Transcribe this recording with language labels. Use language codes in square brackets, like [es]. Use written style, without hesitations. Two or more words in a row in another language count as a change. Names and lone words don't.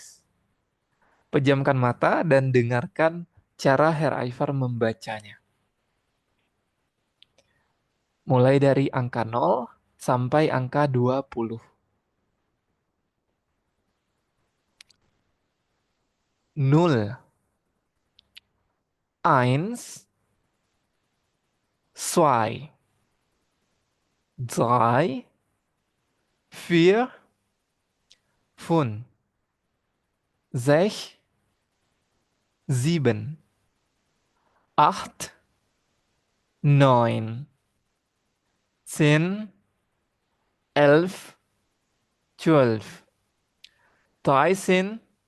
[id] Pejamkan mata dan dengarkan cara Herr Ivar membacanya. Mulai dari angka 0 sampai angka 20. [de] Nul, eins, zwei, drei, vier, fünf, sechs, sieben, acht, neun, 10, 11, 12, 13,